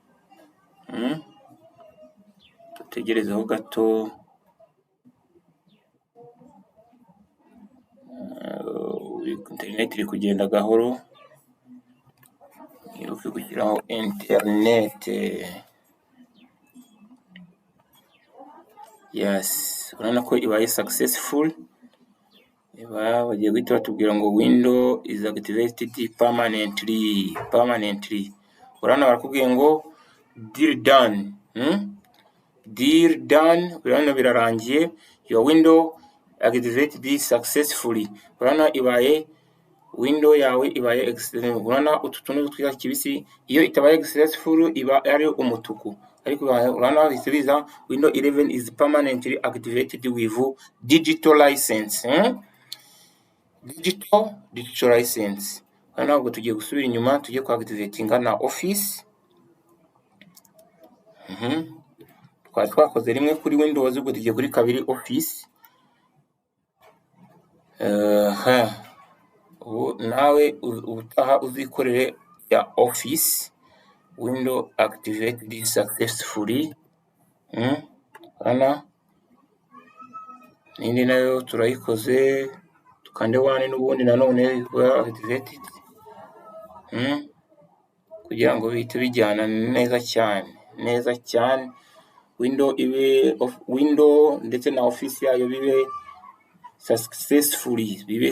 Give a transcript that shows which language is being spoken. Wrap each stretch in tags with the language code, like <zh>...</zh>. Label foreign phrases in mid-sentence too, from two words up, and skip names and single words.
<rw>Tugerezeho gato internet iri kugenda gahoro. Wibuke gushyiraho internet. Yes, urabona ko ibaye successful. Bagiye guhita batubwira ngo</rw> <en>window is activated permanently.</en> <rw>Urabona barakubwiye ngo</rw> <en>deal done.</en> <rw>Urabona birarangiye.</rw> <en>Your window activated successfully.</en> <rw>Urabona ibaye window yawe ibaye excellent. Urabona ututuntu twiza kibisi. Iyo itabaye successful iba ari umutuku. Ariko urabona bisubiza</rw> <en>window 11 is permanently activated with digital license. Digital license.</en> <rw>Urabona ubwo tugiye gusubira inyuma, tugiye kwa activatinga na office. Twakoze rimwe kuri Windows, ubwo tugiye kuri kabiri office. ubu nawe ubutaha uzikorere ya</rw> <en>office window activated successfully.</en> <rw>Hano n'indi nayo turayikoze, tukande 1 n'ubundi nanone activated, kugira ngo bihite bijyana neza cyane, window ibe window ndetse na office yayo bibe successfully.</rw>